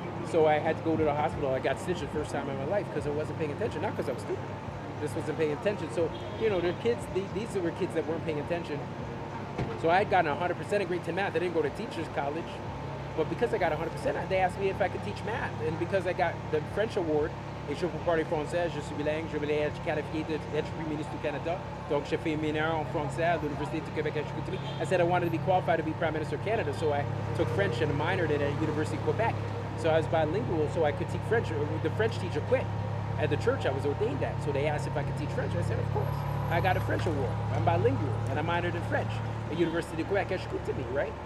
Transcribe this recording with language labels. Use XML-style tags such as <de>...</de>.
<en>So I had to go to the hospital. I got stitched the first time in my life because I wasn't paying attention, not because I was stupid. Just wasn't paying attention. So, the kids, these were kids that weren't paying attention. So I had gotten 100% of grade 10 math. I didn't go to teacher's college, but because I got 100%, they asked me if I could teach math. And because I got the French award,</en> <fr>et je peux parler français, je suis bilingue, je voulais être qualifié d'être Premier ministre du Canada. Donc, j'ai fait mineur en français à l'Université du Québec à Chicoutimi.</fr> <en>I said I wanted to be qualified to be Prime Minister of Canada, so I took French and minored it at University of Quebec. So I was bilingual, so I could teach French. The French teacher quit. At the church I was ordained at, so they asked if I could teach French. I said, of course. I got a French award. I'm bilingual, and I minored in French at University de Quebec at Chicoutimi, right?</en>